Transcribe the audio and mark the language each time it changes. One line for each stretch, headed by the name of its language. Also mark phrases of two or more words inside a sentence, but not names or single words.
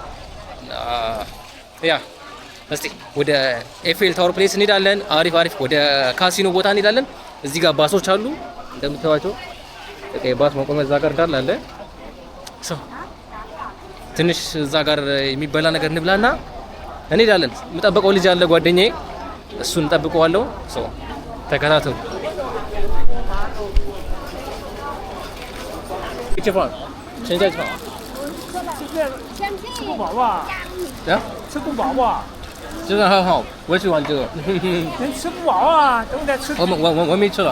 Amharic: ያ እስቲ ወደ ኤፍኤል ታወር ፕሌስ እንሄዳለን አሪፍ ወደ ካሲኖ ቦታ እንሄዳለን እዚህ ጋር ባሶች አሉ እንደምታዩቸው ባስ መቆሚያ እዛ ጋር እንዳለ አለ ሶ ትንሽ እዛ ጋር የሚበላ ነገር እንብላና እንሄዳለን የምጠብቀው ልጅ አለ ጓደኛዬ እሱን እንጠብቀዋለሁ ሶ ተከታተሉ
Chinese: 吃饭，现在吃饭。吃不饱吧？啊？吃不饱吧？这个很好，我喜欢这个。人吃不饱啊，等会再吃。我没吃了。